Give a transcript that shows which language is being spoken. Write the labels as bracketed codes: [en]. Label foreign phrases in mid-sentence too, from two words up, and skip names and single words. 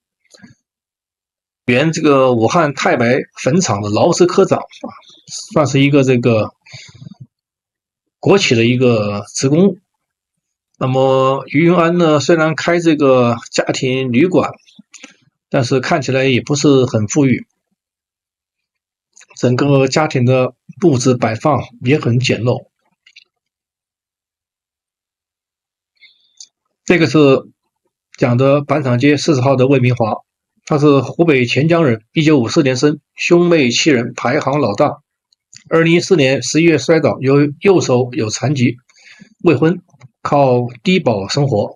[zh] 原這個武漢太白粉廠的勞资科長，算是一個這個國企的一個職工。那麼於運安呢，雖然開這個家庭旅館，但是看起來也不是很富裕，整個家庭的布置擺放也很簡陋。這個是講的板廠街40號的魏明華，他是湖北潛江人，1954年生，兄妹7人，排行老大。2014年11月摔倒，右手有殘疾，未婚，靠低保生活。